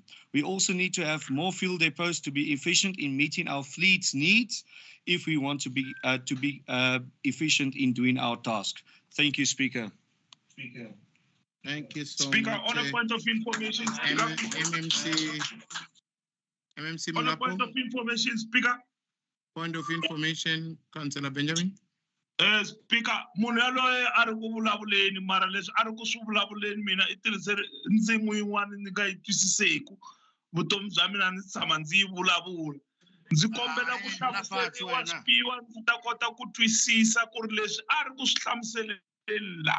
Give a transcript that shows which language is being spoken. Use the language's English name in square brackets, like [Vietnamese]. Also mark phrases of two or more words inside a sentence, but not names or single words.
[English] We also need to have more fuel depots to be efficient in meeting our fleet's needs if we want to be efficient in doing our task. Thank you, Speaker. Thank you so Speaker, much. on a point of information, Speaker. MMC On a point of information, Speaker. Point of information, Councillor Benjamin. Speaker, [Tsonga] munhu yaloye a ri ku vulavuleni mara leswi a ri ku swi vulavuleni mina I tirhise ndzimi yin'wana ni nga yi twisiseki. Vutomi bya mina ni tshama ndzi yi vulavula. Ndzi kombela ku hlamuseriwa swipiwa ndzi ta kota ku twisisa ku ri leswi a ri ku swi hlamuseleni la.